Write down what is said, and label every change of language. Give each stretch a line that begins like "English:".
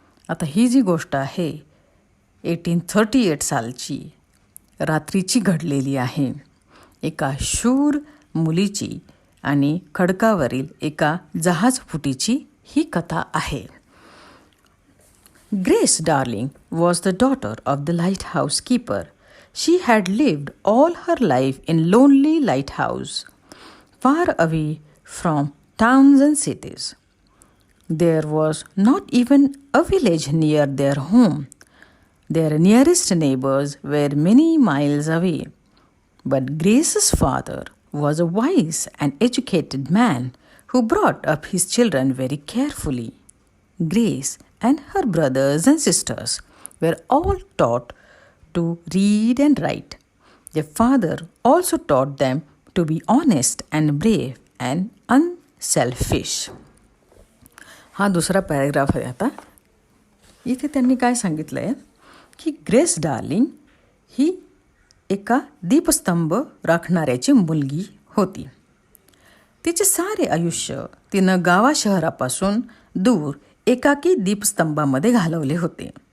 Marathi: आता ही जी गोष्ट आहे 1838 सालची रात्रीची घडलेली आहे. एका शूर मुलीची आणि खडकावरील एका जहाजफुटीची ही कथा आहे.
English: Grace Darling was the daughter of the lighthouse keeper. She had lived all her life in lonely lighthouse, far away from towns and cities. There was not even a village near their home. Their nearest neighbors were many miles away. But Grace's father was a wise and educated man who brought up his children very carefully. Grace and her brothers and sisters were all taught to read and write. Their father also taught them to be honest and brave and unselfish.
Marathi: हा दुसरा paragraph आहे. आता इथे त्यांनी काय सांगितलं आहे की ग्रेस डार्लिंग ही एका दीपस्तंभ राखणाऱ्याची मुलगी होती. तिचे सारे आयुष्य तिनं गावा शहरापासून दूर एकाकी दीपस्तंभामध्ये घालवले होते.